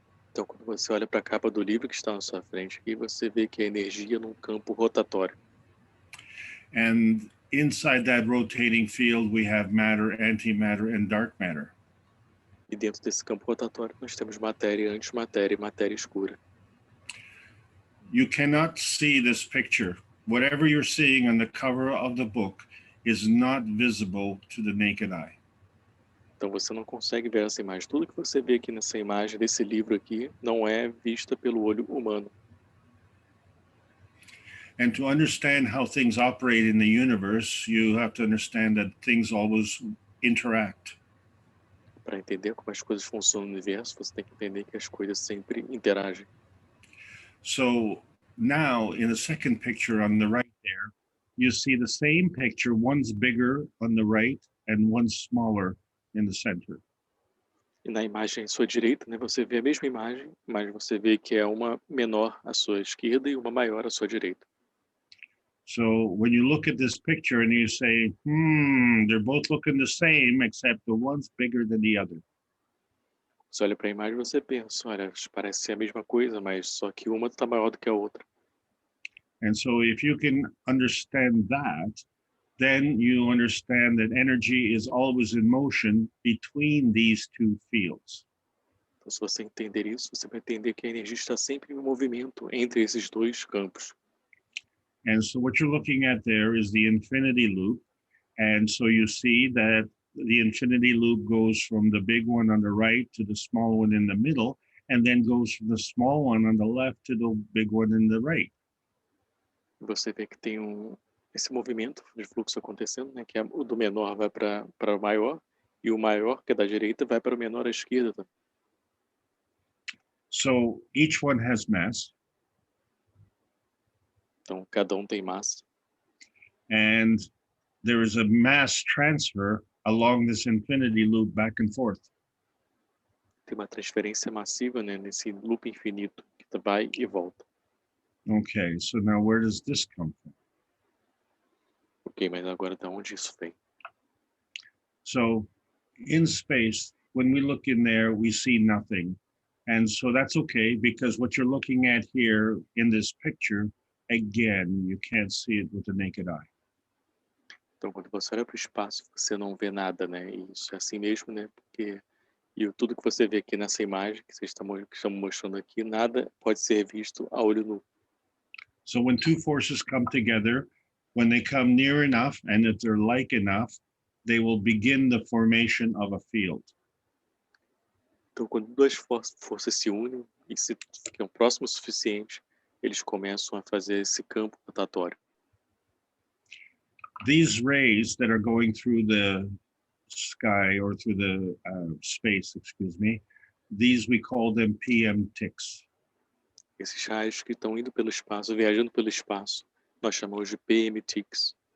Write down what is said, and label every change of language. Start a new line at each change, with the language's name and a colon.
Portuguese: Então, quando você olha para a capa do livro que está na sua frente aqui, você vê que a energia num campo rotatório.
English: And inside that rotating field, we have matter, antimatter, and dark matter.
Portuguese: E dentro desse campo rotatório, nós temos matéria, antimatéria e matéria escura.
English: You cannot see this picture. Whatever you're seeing on the cover of the book is not visible to the naked eye.
Portuguese: Então, você não consegue ver essa imagem. Tudo que você vê aqui nessa imagem, desse livro aqui, não é vista pelo olho humano.
English: And to understand how things operate in the universe, you have to understand that things always interact.
Portuguese: Para entender como as coisas funcionam no universo, você tem que entender que as coisas sempre interagem.
English: So now in the second picture on the right there, you see the same picture, one's bigger on the right and one's smaller in the center.
Portuguese: E na imagem à sua direita, né, você vê a mesma imagem, mas você vê que é uma menor à sua esquerda e uma maior à sua direita.
English: So when you look at this picture and you say, they're both looking the same, except the one's bigger than the other.
Portuguese: Você olha para a imagem e você pensa, olha, parece ser a mesma coisa, mas só que uma está maior do que a outra.
English: And so if you can understand that, then you understand that energy is always in motion between these two fields.
Portuguese: Então, se você entender isso, você vai entender que a energia está sempre em movimento entre esses dois campos.
English: And so what you're looking at there is the infinity loop. And so you see that the infinity loop goes from the big one on the right to the small one in the middle, and then goes from the small one on the left to the big one in the right.
Portuguese: Você vê que tem esse movimento de fluxo acontecendo, né, que o do menor vai para o maior, e o maior, que é da direita, vai para o menor à esquerda.
English: So each one has mass.
Portuguese: Então, cada um tem massa.
English: And there is a mass transfer along this infinity loop back and forth.
Portuguese: Tem uma transferência massiva, né, nesse loop infinito, que vai e volta.
English: Okay, so now where does this come from?
Portuguese: Ok, mas agora de onde isso vem?
English: So in space, when we look in there, we see nothing. And so that's okay, because what you're looking at here in this picture, again, you can't see it with the naked eye.
Portuguese: Então, quando você olha para o espaço, você não vê nada, né? E isso é assim mesmo, né? Porque tudo que você vê aqui nessa imagem que estamos mostrando aqui, nada pode ser visto a olho nu.
English: So when two forces come together, when they come near enough, and if they're like enough, they will begin the formation of a field.
Portuguese: Então, quando duas forças se unem e se ficam próximos o suficiente, eles começam a fazer esse campo rotatório.
English: these rays that are going through the sky or through the space, excuse me, these we call them PM ticks.
Portuguese: Esses raios que estão indo pelo espaço, viajando pelo espaço, nós chamamos de PM ticks.